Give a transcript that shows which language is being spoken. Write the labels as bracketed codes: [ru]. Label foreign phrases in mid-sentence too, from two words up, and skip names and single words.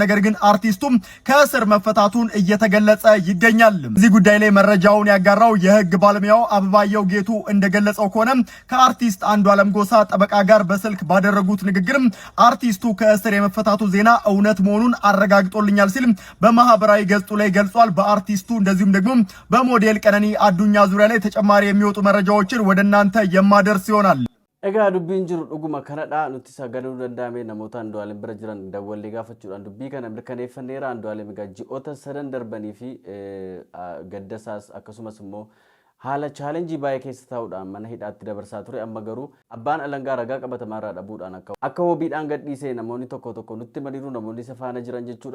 [am] ነገር ግን አርቲስቱም ከእስር መፈታቱን እየተገለጸ ይገኛል። በዚህ ጉዳይ ላይ መረጃውን ያጋራው የህግ ባለሙያው አበባየው ጌቱ እንደገለጸው ከሆነ ከአርቲስት አንዱዓለም ጎሳ ጠበቃ ጋር በስልክ ባደረጉት ንግግርም አርቲስቱ ከእስር የመፈታቱ ዜና እውነት መሆኑን አረጋግጦልኛል ሲል በማህበራዊ ገጹ ላይ ገልጿል። በአርቲስቱ እንደዚሁም ደግሞ በሞዴል ቀነኒ አዱኛ ዙሪያ ላይ ተጨማሪ የሚወጡ መረጃዎችን ወደ እናንተ የማደርስ ይሆናል። [om] Egaa dubbiin jiru dhuguma kanadha nuti sagaluu danda'ame namoota Andu'aalem bira jiran dawwallee gaafachuudhaan dubbii kana mirkaneeffanneera. Andu'aalem egaa ji'oota sadan darbanii fi gaddasaas akkasumas immoo haala chaalenjii baay'ee keessa taa'uudhaan mana hidhaatti dabarsaa ture. Amma garuu abbaan alangaa ragaa qabatamaarraa dhabuudhaan akka wabiidhaan gadhiisee namoonni tokko tokko nutti madiru namoonni isa faana jiran jechuudha.